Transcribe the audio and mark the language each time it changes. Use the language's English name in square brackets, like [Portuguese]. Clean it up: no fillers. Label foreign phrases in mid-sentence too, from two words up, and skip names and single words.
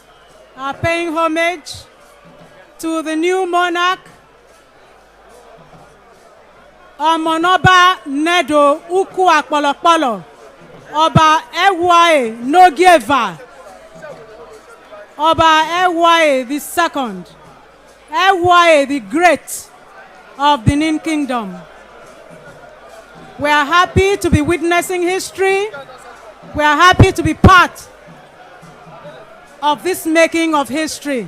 [English] are paying homage to the new monarch, [Bini] Omonoba Nedo Uku Akpolokpolo, [English] Oba Ewae Nogieva, Oba Ewae the second, Ewae the great of Benin Kingdom. We are happy to be witnessing history. We are happy to be part of this making of history.